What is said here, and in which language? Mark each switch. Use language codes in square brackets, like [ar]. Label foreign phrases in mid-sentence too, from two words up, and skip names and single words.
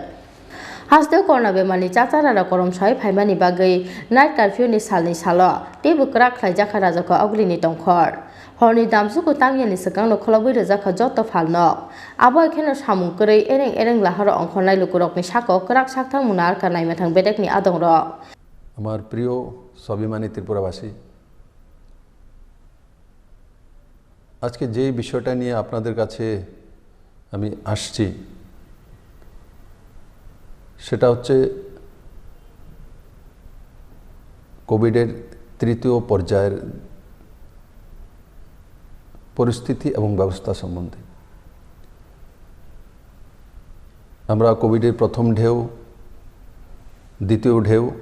[trp] Hasteo corona bemani chachara korom sai phaimani bagai [en] night curfew [trp] ni salni salo tebu krak khlaijakha rajako aglini tongkhor. Horni damsuko tangyani sakang no kholoboi rejakha joto phalno abo ekheno samung korei ereng laharo ongkhonai lukurokni sako krak sakthang munar kanai mathang bedekni adongro [bn] আমার প্রিয় স্বাভিমানী ত্রিপুরাবাসী আজকে যে বিষয়টা নিয়ে আপনাদের কাছে আমি আসছি সেটা হচ্ছে কোভিডের তৃতীয় পর্যায়ের পরিস্থিতি এবং ব্যবস্থা সম্বন্ধে আমরা কোভিডের প্রথম ঢেউ দ্বিতীয় ঢেউ